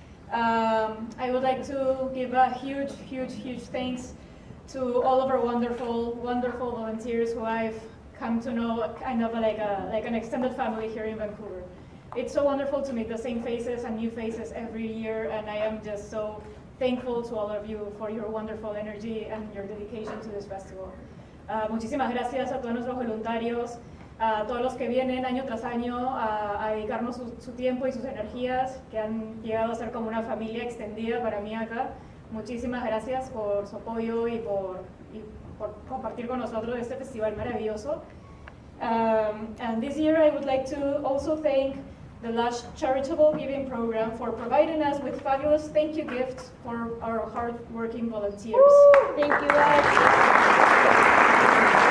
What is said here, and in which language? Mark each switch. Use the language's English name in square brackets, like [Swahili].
[English] I would like to give a huge thanks to all of our wonderful volunteers who I've come to know kind of like an extended family here in Vancouver. It's so wonderful to meet the same faces and new faces every year, and I am just so thankful to all of you for your wonderful energy and your dedication to this festival. [Spanish] Muchísimas gracias a todos nuestros voluntarios, a todos los que vienen año tras año a dedicarnos su tiempo y sus energías, que han llegado a ser como una familia extendida para mí acá. Muchísimas gracias por su apoyo y por compartir con nosotros este festival maravilloso. [English] And this year I would like to also thank the Lush Charitable Giving Program for providing us with fabulous thank you gifts for our hard-working volunteers. Woo! Thank you guys.